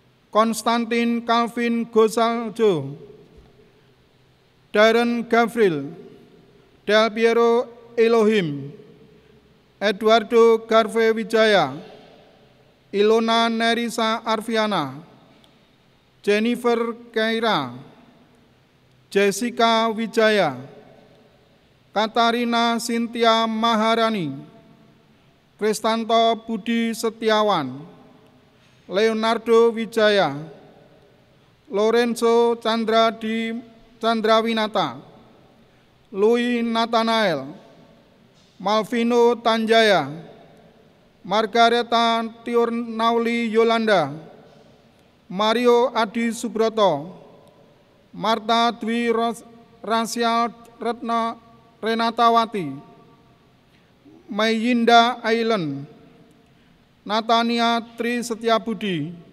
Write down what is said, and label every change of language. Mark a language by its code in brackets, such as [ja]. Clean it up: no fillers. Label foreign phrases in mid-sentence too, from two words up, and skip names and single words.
[id] Konstantin Calvin Gonzaljo, Darren Gavril, Del Piero Elohim, Eduardo Garve Wijaya, Ilona Nerisa Arviana, Jennifer Keira, Jessica Wijaya, Katarina Cynthia Maharani, Kristanto Budi Setiawan, Leonardo Wijaya, Lorenzo Chandrawinata, Louis Nathanael, Malvino Tanjaya, Margareta Tiurnauli Yolanda, Mario Adi Subroto, Marta Dwi Rasial Retna Renatawati, Mayinda Ailen, Natania Tri Setiabudi,